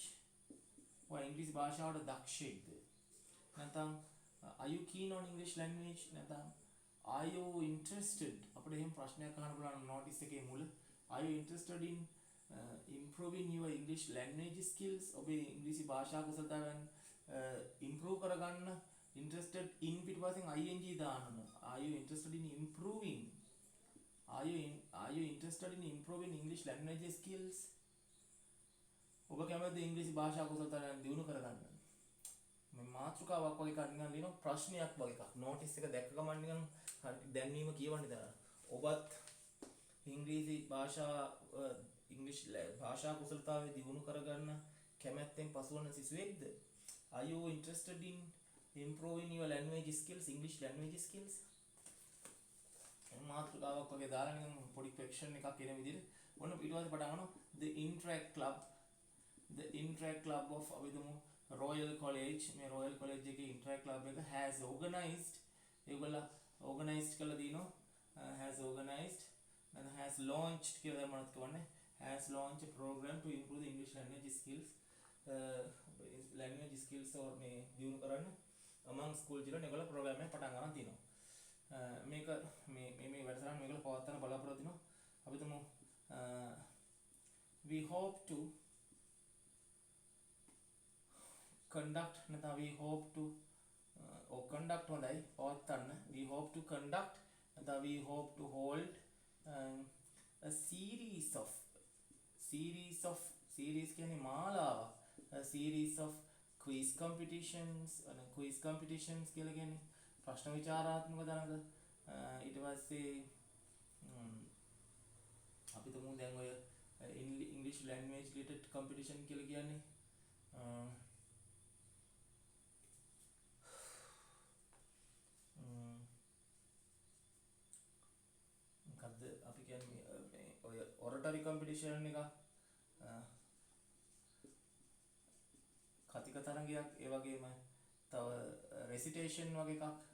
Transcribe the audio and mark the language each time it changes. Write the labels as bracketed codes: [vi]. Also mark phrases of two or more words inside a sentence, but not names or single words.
[en] or English [si] භාෂාවට දක්ෂයිද? නැත්නම් [en] are you keen on English language? නැත්නම් are you interested? [si] අපිට එහෙම ප්‍රශ්නයක් අහන්න පුළුවන් notice එකේ මුල. [en] Are you interested in improving your English language skills? [si] ඔබේ ඉංග්‍රීසි භාෂා කුසලතාවයන් improve කරගන්න [en] interested in [si] පිටපස්සෙන් ing දාන්න. [en] Are you interested in improving? Are you interested in improving English language skills? [si] ඔබ කැමතිද ඉංග්‍රීසි භාෂා කුසලතාවයන් දියුණු කරගන්න? මේ මාතෘකාවක් වගේ එකක් නිකන් ලියනවා ප්‍රශ්නයක් වගේ එකක්. notice එක දැක්ක ගමන් නිකන් දැන්වීම කියවන්නේ දාලා. ඔබත් ඉංග්‍රීසි භාෂා කුසලතාවය දියුණු කරගන්න කැමැත්තෙන් පසුවන සිසුවෙක්ද? [en] Are you interested in improving your language skills, English language skills? [si] මාතෘකාවක් වගේ දාලා නිකන් පොඩි question එකක් එන විදිහට ඔන්න ඊට පස්සේ පටන් ගන්නවා [en] the Interact Club of [si] අවිදමු Royal College. මේ Royal College එකේ Interact Club එක [en] has organized [si] ඒගොල්ලෝ organized කළා දිනෝ [en] has organized and has launched [si] කියලා මොනවද කියන්නේ [en] has launched a program to improve the English language skills or [si] මේ දියුණු කරන්න [en] among school children. [si] ඒගොල්ලෝ program එක පටන් ගන්න තිනවා. මේක මේ වැඩසටහන මේගොල්ලෝ පවත්වන බලාපොරොත්තු වෙනවා. අපි තුමු [en] we hope to conduct නැත්නම් we hope to or conduct [si] හොඳයි පවත්වන්න. [en] we hope to conduct නැත්නම් we hope to hold a series [si] කියන්නේ මාලාවක්. [en] a series of quiz competitions [si] කියලා කියන්නේ ප්‍රශ්න විචාරාත්මක තරඟ. ඊට පස්සේ අපි තුමු දැන් ඔය [en] English language related competition [si] කියලා කියන්නේ මොකද්ද අපි කියන්නේ ඔය [en] oratory competition [si] එක කතික තරඟයක් ඒ වගේම තව recitation වගේ එකක්